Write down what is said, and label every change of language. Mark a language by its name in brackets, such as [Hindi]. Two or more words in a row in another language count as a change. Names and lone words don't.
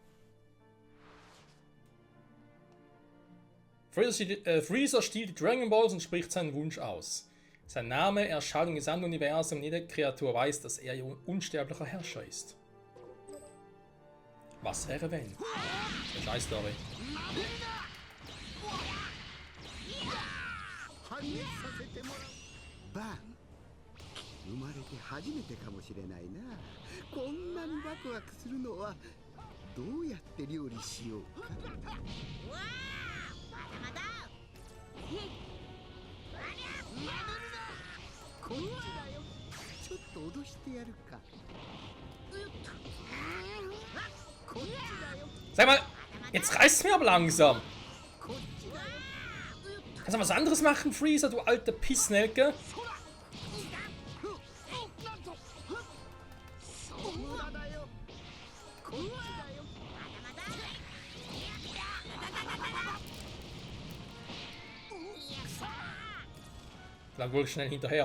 [German] Freezer stiehlt die Dragon Balls und spricht seinen Wunsch aus. Sein Name erscheint im gesamten Universum und jede Kreatur weiß, dass er ihr unsterblicher Herrscher ist. Was wäre wenn? Eine Scheiß-Story. [Japanese] バン生まれて初めてかもしれないな。こんなにワクワクするのはどうやって料理しようか。わあ、まだまだ。こっちだよ。ちょっと脅してやるか。こっちだよ。 [German] Sag mal, jetzt reißt's mir aber langsam. Kannst du was anderes machen, Freezer, du alte Pissnelke? Dann wohl schnell hinterher.